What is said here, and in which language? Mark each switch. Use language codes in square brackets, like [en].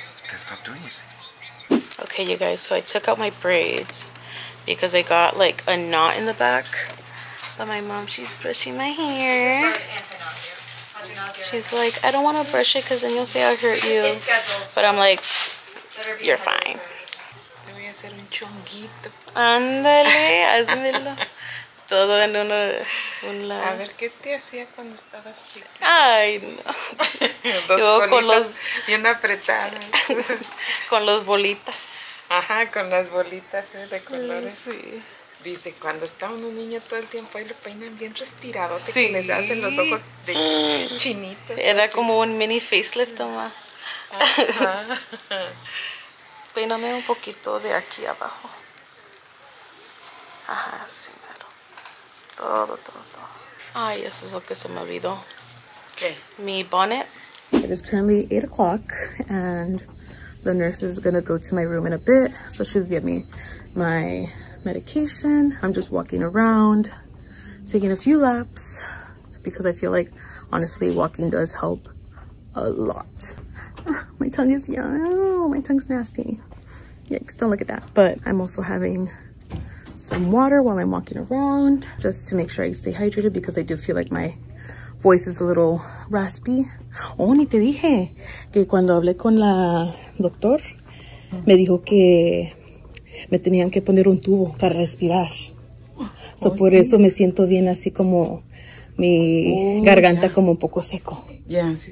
[en] Then stop doing it. Okay, you guys, so I took out my braids because I got like a knot in the back. But my mom, she's brushing my hair. She's like, I don't want to brush it because then you'll say I hurt you. But I'm like, you're fine. [es] Te voy a hacer un chonguito. Ándale, házmelo. Todo en un lado. A ver, ¿qué te hacía cuando estabas chiquita? Ay, no. Dos Yo bolitas bien apretadas. Con los bolitas. Ajá, con las bolitas de colores. Sí. Dice, cuando está uno niño todo el tiempo ahí lo peinan bien retirado, Sí. que les hacen los ojos de chinitos. Era así. como un mini facelift, mamá. Ajá. Peíname un poquito de aquí abajo. Ajá, sí, mero. Todo. Ay, eso es lo que se me olvidó. ¿Qué? Mi bonnet. [en] It is currently 8 o'clock and the nurse is gonna go to my room in a bit, so she'll give me my medication. I'm just walking around, taking a few laps because I feel like honestly walking does help a lot. My tongue is my tongue's nasty. Yikes, don't look at that. But I'm also having some water while I'm walking around just to make sure I stay hydrated because I do feel like my voice is a little raspy. [es] Oh, ni te dije que cuando hablé con la doctor me dijo que me tenían que poner un tubo para respirar. So por eso me siento bien así como mi garganta como un poco seco. Ya, sí.